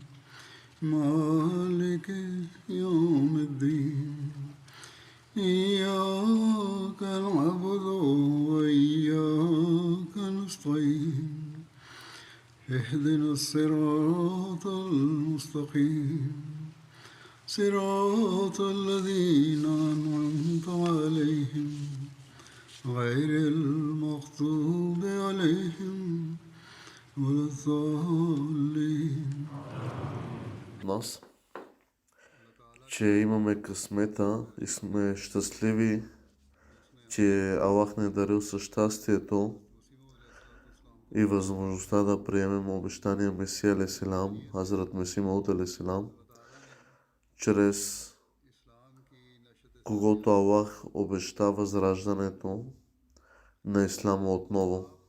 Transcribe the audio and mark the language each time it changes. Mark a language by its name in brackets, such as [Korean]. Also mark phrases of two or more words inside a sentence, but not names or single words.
[Arabic] مالك يوم الدين إياك نعبد وإياك نستعين اهدنا الصراط المستقيم صراط الذين أنعمت عليهم غير المغضوب عليهم ولا الضالين. [Bulgarian] Нас, че имаме късмета и сме щастливи, че Аллах ни е дарил със щастието и възможността да приемем обещания Месия алейхиссалам, Хазрат Месih Мауд алейхиссалам, чрез когото Аллах обеща възраждането на Ислама отново.